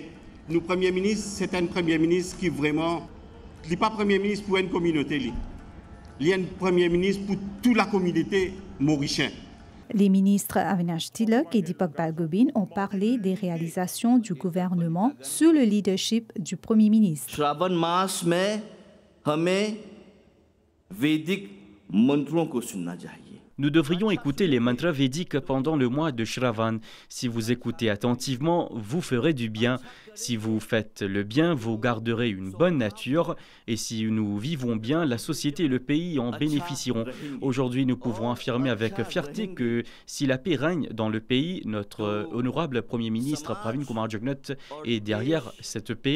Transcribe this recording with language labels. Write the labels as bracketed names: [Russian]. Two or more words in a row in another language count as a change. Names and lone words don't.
[French] Nous Premier ministre, c'est un Premier ministre qui vraiment, il n'est pas Premier ministre pour une communauté, il est un Premier ministre pour toute la communauté mauricienne. Les ministres Avinash Tilak et Deepak Balgobin ont parlé des réalisations du gouvernement sous le leadership du Premier ministre. [Hindi] श्रावण मास में हमें वैदिक मंत्रों को सुनना चाहिए. [French] Nous devrions écouter les mantras védiques pendant le mois de Shravan. Si vous écoutez attentivement, vous ferez du bien. Si vous faites le bien, vous garderez une bonne nature. Et si nous vivons bien, la société et le pays en bénéficieront. Aujourd'hui, nous pouvons affirmer avec fierté que si la paix règne dans le pays, notre honorable Premier ministre Pravin Kumar Jugnauth est derrière cette paix.